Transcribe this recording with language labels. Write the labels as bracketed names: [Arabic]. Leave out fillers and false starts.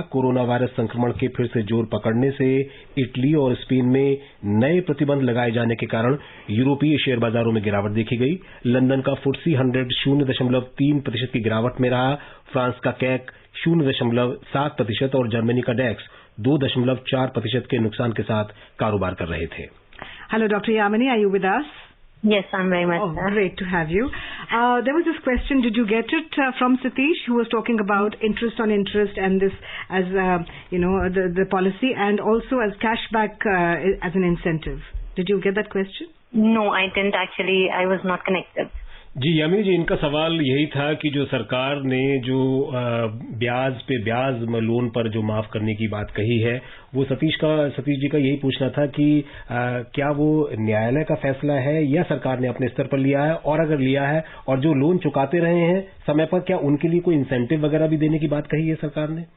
[Hindi] Corona virus संक्रमण के फिर से जोर पकड़ने से इटली और स्पेन में नए प्रतिबंध लगाए जाने के कारण यूरोपीय शेयर बाजारों में गिरावट देखी गई. लंदन का FTSE 100 0.3% की गिरावट में रहा. फ्रांस का कैक 0.7% और जर्मनी का डेक्स 2.4% के नुकसान के साथ कारोबार कर रहे थे. [English] Hello, Dr. Yamini, are you with us? Yes, I'm very much. Oh, great to have you. There was this question, did you get it from Satish, who was talking about interest on interest and this as, the policy and also as cashback as an incentive. Did you get that question? No, I didn't actually. I was not connected. [Hindi] जी यामिनी जी, इनका सवाल यही था कि जो सरकार ने जो ब्याज पे ब्याज लोन पर जो माफ करने की बात कही है, वो सतीश जी का यही पूछना था कि क्या वो न्यायालय का फैसला है या सरकार ने अपने स्तर पर लिया है, और अगर लिया है और जो लोन चुकाते रहे हैं समय पर, क्या उनके लिए कोई इंसेंटिव वगैरह भी देने की बात कही है सरकार ने?